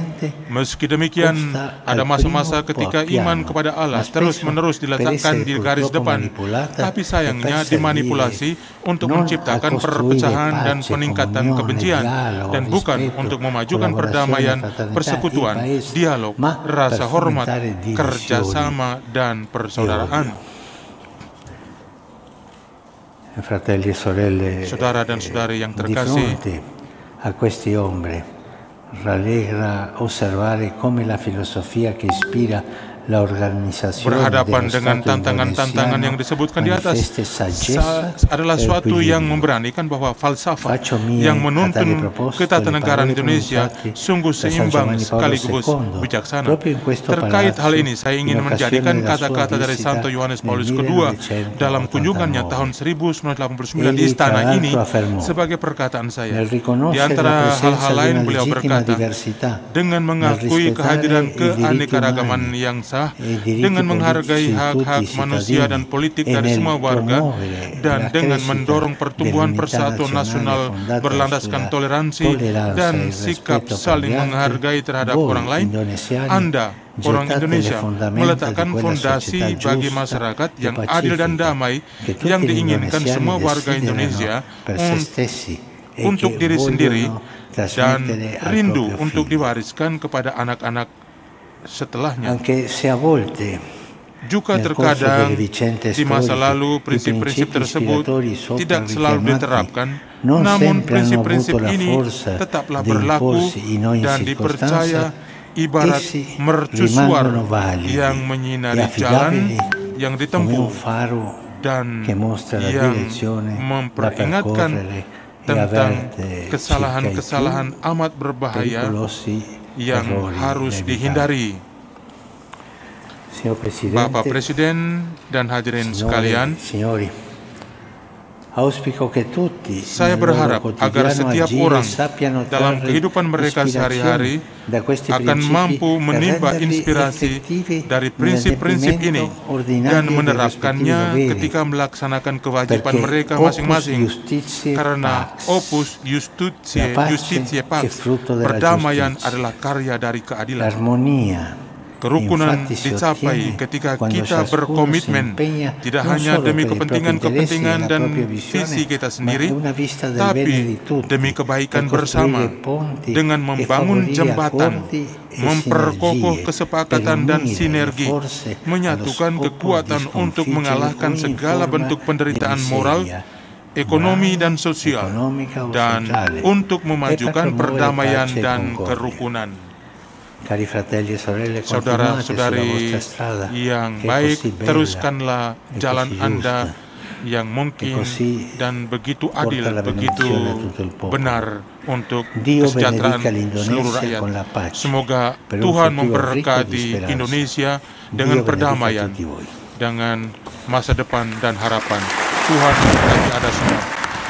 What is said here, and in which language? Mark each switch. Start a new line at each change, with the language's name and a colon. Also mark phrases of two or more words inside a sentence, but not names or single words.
Indonesian: Meski demikian, ada masa-masa ketika iman kepada Allah terus-menerus diletakkan di garis depan, tapi sayangnya dimanipulasi untuk menciptakan perpecahan dan peningkatan kebencian, dan bukan untuk memajukan perdamaian, persekutuan, dialog, rasa hormat, kerjasama, dan persaudaraan.
Italian: Fratelli e sorelle,
Indonesian: Saudara dan saudari yang
Italian: di
Indonesian: terkasih,
Italian: fronte a questi ombre rallegra osservare come la filosofia che ispira la organizzazione
Indonesian: berhadapan
Italian: dello
Indonesian: dengan
Italian: Stato
Indonesian: tantangan-tantangan yang
Italian: indonesiano
Indonesian: disebutkan di atas
Italian: manifesta saggezza
Indonesian: adalah
Italian: e
Indonesian: suatu yang
Italian: equilibrio.
Indonesian: memberanikan bahwa falsafah
Italian: Faccio mie
Indonesian: yang
Italian: a tale
Indonesian: menuntun
Italian: proposito
Indonesian: ketatanegaraan
Italian: le parole
Indonesian: Indonesia
Italian: pronunciate
Indonesian: sungguh
Italian: da San
Indonesian: seimbang
Italian: Giovanni Paolo
Indonesian: sekaligus
Italian: II,
Indonesian: bijaksana.
Italian: proprio in questo
Indonesian: Terkait hal
Italian: palazzo,
Indonesian: ini, saya ingin
Italian: in occasione
Indonesian: menjadikan
Italian: della sua
Indonesian: kata-kata dari
Italian: visita
Indonesian: Santo Yohanes
Italian: nel
Indonesian: Paulus II dalam kunjungannya
Italian: 1989.
Indonesian: tahun 1989 di
Italian: Egli,
Indonesian: istana
Italian: tra
Indonesian: ini
Italian: l'altro, affermò,
Indonesian: sebagai perkataan saya.
Italian: nel
Indonesian: Di
Italian: riconoscere la
Indonesian: antara
Italian: presenza
Indonesian: hal-hal
Italian: di
Indonesian: lain
Italian: una
Indonesian: beliau
Italian: legittima
Indonesian: berkata,
Italian: diversità,
Indonesian: dengan
Italian: nel
Indonesian: mengakui
Italian: rispettare
Indonesian: kehadiran
Italian: i diritti
Indonesian: keanekaragaman
Italian: umani
Indonesian: yang sah,
Italian: e i diritti
Indonesian: dengan menghargai
Italian: politici di tutti
Indonesian: hak-hak
Italian: i
Indonesian: manusia dan
Italian: cittadini
Indonesian: politik
Italian: e
Indonesian: dari
Italian: nel
Indonesian: semua warga,
Italian: promuovere
Indonesian: dan
Italian: la
Indonesian: dengan
Italian: crescita
Indonesian: mendorong pertumbuhan
Italian: dell'unità
Indonesian: persatuan nasional
Italian: fondata
Indonesian: berlandaskan
Italian: sulla
Indonesian: toleransi
Italian: tolleranza e
Indonesian: dan
Italian: il
Indonesian: sikap
Italian: rispetto per
Indonesian: saling
Italian: gli altri,
Indonesian: menghargai terhadap
Italian: voi,
Indonesian: orang lain.
Italian: indonesiani,
Indonesian: Anda, orang
Italian: gettate le
Indonesian: Indonesia,
Italian: fondamenta
Indonesian: meletakkan
Italian: di quella
Indonesian: fondasi
Italian: società
Indonesian: bagi
Italian: giusta
Indonesian: masyarakat
Italian: e
Indonesian: yang adil dan
Italian: pacifica
Indonesian: damai
Italian: che tutti
Indonesian: yang
Italian: gli
Indonesian: diinginkan
Italian: indonesiani
Indonesian: semua warga
Italian: desiderano
Indonesian: Indonesia
Italian: per se stessi e
Indonesian: untuk
Italian: che
Indonesian: diri sendiri
Italian: vogliono
Indonesian: dan
Italian: trasmettere al
Indonesian: rindu
Italian: proprio
Indonesian: untuk
Italian: figlio.
Indonesian: diwariskan kepada anak-anak setelahnya.
Italian: Anche se a volte
Indonesian: Juga
Italian: nel corso
Indonesian: terkadang
Italian: delle vicende
Indonesian: di masa
Italian: storiche
Indonesian: lalu
Italian: i
Indonesian: prinsip-prinsip
Italian: principi
Indonesian: tersebut
Italian: ispiratori sopra
Indonesian: tidak selalu
Italian: richiamati
Indonesian: diterapkan,
Italian: non
Indonesian: namun
Italian: sempre hanno
Indonesian: prinsip-prinsip
Italian: avuto la
Indonesian: ini
Italian: forza
Indonesian: tetaplah
Italian: di
Indonesian: berlaku
Italian: imporsi in ogni
Indonesian: dan dipercaya
Italian: circostanza.
Indonesian: ibarat
Italian: Essi
Indonesian: mercusuar
Italian: rimangono validi
Indonesian: yang
Italian: e
Indonesian: menyinari jalan
Italian: affidabili
Indonesian: yang
Italian: come
Indonesian: ditempuh
Italian: un faro
Indonesian: dan
Italian: che mostra la
Indonesian: yang
Italian: direzione da
Indonesian: memperingatkan
Italian: percorrere e
Indonesian: tentang
Italian: avverte circa i
Indonesian: kesalahan-kesalahan amat
Italian: più
Indonesian: berbahaya
Italian: pericolosi
Indonesian: yang
Italian: errori
Indonesian: harus
Italian: inevitabili.
Indonesian: dihindari.
Italian: Signor
Indonesian: Bapak
Italian: Presidente,
Indonesian: Presiden dan hadirin sekalian,
Italian: signori, Auspico che tutti
Indonesian: Saya
Italian: nel loro
Indonesian: berharap agar
Italian: quotidiano
Indonesian: setiap
Italian: agire
Indonesian: orang
Italian: sappiano
Indonesian: dalam
Italian: trarre
Indonesian: kehidupan mereka sehari-hari
Italian: ispirazione da questi
Indonesian: akan
Italian: principi
Indonesian: mampu
Italian: e
Indonesian: menimba
Italian: renderli
Indonesian: inspirasi
Italian: effettivi
Indonesian: dari prinsip-prinsip ini
Italian: nell'adempimento ordinario
Indonesian: dan
Italian: dei rispettivi
Indonesian: menerapkannya
Italian: doveri.
Indonesian: ketika melaksanakan kewajiban
Italian: Perché
Indonesian: mereka
Latin: opus
Indonesian: masing-masing.
Latin: justitiae
Indonesian: Karena
Latin: pax, opus
Italian: la
Latin: justitiae
Italian: pace
Latin: justitiae
Italian: è
Latin: pax,
Italian: frutto della
Indonesian: perdamaian
Italian: giustizia.
Indonesian: adalah karya dari keadilan.
Italian: L'armonia
Indonesian: Kerukunan
Italian: infatti si
Indonesian: dicapai
Italian: ottiene
Indonesian: ketika
Italian: quando
Indonesian: kita
Italian: ciascuno si
Indonesian: berkomitmen
Italian: impegna
Indonesian: tidak
Italian: non
Indonesian: hanya
Italian: solo
Indonesian: demi
Italian: per i propri interessi e
Indonesian: kepentingan-kepentingan
Italian: la
Indonesian: dan
Italian: propria visione,
Indonesian: visi kita
Italian: ma
Indonesian: sendiri,
Italian: è una vista del bene
Indonesian: tapi
Italian: di tutti,
Indonesian: demi
Italian: per
Indonesian: kebaikan
Italian: costruire
Indonesian: bersama
Italian: ponti
Indonesian: dengan
Italian: e
Indonesian: membangun
Italian: favorire
Indonesian: jembatan,
Italian: accordi e
Indonesian: memperkokoh
Italian: sinergie,
Indonesian: kesepakatan
Italian: per
Indonesian: dan
Italian: unire le
Indonesian: sinergi,
Italian: forze allo
Indonesian: menyatukan
Italian: scopo
Indonesian: kekuatan
Italian: di
Indonesian: untuk
Italian: sconfiggere
Indonesian: mengalahkan
Italian: ogni
Indonesian: segala
Italian: forma
Indonesian: bentuk
Italian: di
Indonesian: penderitaan moral,
Italian: miseria,
Indonesian: ekonomi dan
Italian: morale,
Indonesian: sosial,
Italian: economica o
Indonesian: dan
Italian: sociale,
Indonesian: untuk
Italian: e per
Indonesian: memajukan
Italian: promuovere
Indonesian: perdamaian
Italian: pace e
Indonesian: dan
Italian: concordia.
Indonesian: kerukunan.
Italian: Cari fratelli e sorelle, continuate sulla
Indonesian: Saudara-saudari
Italian: vostra strada
Indonesian: yang
Italian: che è
Indonesian: baik,
Italian: così bella
Indonesian: teruskanlah
Italian: e
Indonesian: jalan
Italian: così
Indonesian: Anda
Italian: giusta,
Indonesian: yang mungkin
Italian: così
Indonesian: dan begitu
Italian: porta
Indonesian: adil,
Italian: la
Indonesian: begitu
Italian: benedizione a tutto il popolo.
Indonesian: benar untuk
Italian: Dio
Indonesian: kesejahteraan
Italian: benedica
Indonesian: seluruh
Italian: l'Indonesia
Indonesian: rakyat.
Italian: con la pace,
Indonesian: Semoga
Italian: per un
Indonesian: Tuhan
Italian: futuro ricco di
Indonesian: memberkati
Italian: speranza.
Indonesian: Indonesia dengan
Italian: Dio benedica
Indonesian: perdamaian,
Italian: tutti voi.
Indonesian: dengan masa depan dan harapan. Tuhan memberkati Anda semua.